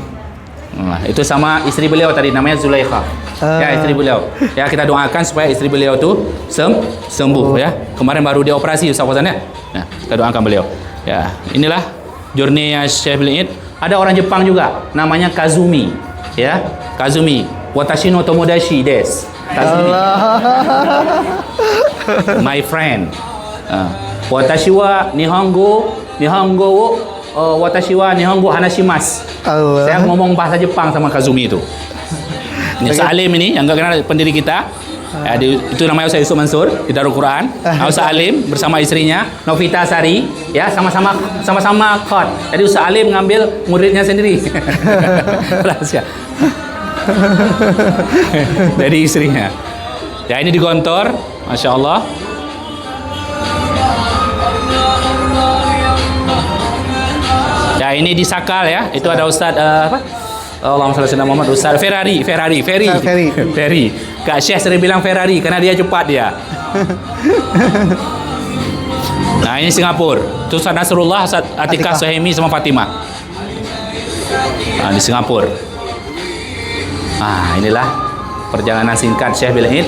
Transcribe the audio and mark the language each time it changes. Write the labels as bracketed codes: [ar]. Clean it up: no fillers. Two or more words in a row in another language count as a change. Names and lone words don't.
[id] Nah, itu sama istri beliau tadi namanya Zulaikha. Ya, istri beliau. Ya, kita doakan supaya istri beliau tu sembuh ya. Kemarin baru dioperasi Ustaz Fauzan ya. Nah, kita doakan beliau. Ya, inilah journey Syekh Bil Id. Ada orang Jepang juga namanya Kazumi. Ya, Kazumi. [ja] 私の友達です. [id] Kazumi. [en] My friend. [ja] 私は日本語を私は日本語話します. [id] Saya ngomong bahasa Jepang sama Kazumi itu. Ini Salim ini yang enggak kenal pendiri kita. Ya, itu namanya Ustaz Yusuf Mansur di Darul Quran. Ustaz Alim bersama istrinya Novita Sari, ya sama-sama khot. Jadi Ustaz Alim ngambil muridnya sendiri. Rahasia. Dari istrinya. Ya, ini di Gontor, [ar] ما شاء الله. [id] Ya, Ya, ini di Sakal ya. Itu ada Ustaz apa? [ar] اللهم صل على محمد. [id] Ustaz Ferry. Kak Syekh sering bilang Ferrari karena dia cepat dia. Nah, ini Singapura. Itu Ustaz Nasrullah, Ustaz Atikah Suhaimi sama Fatimah. Nah, di Singapura. Inilah perjalanan singkat Syekh Bil Aid.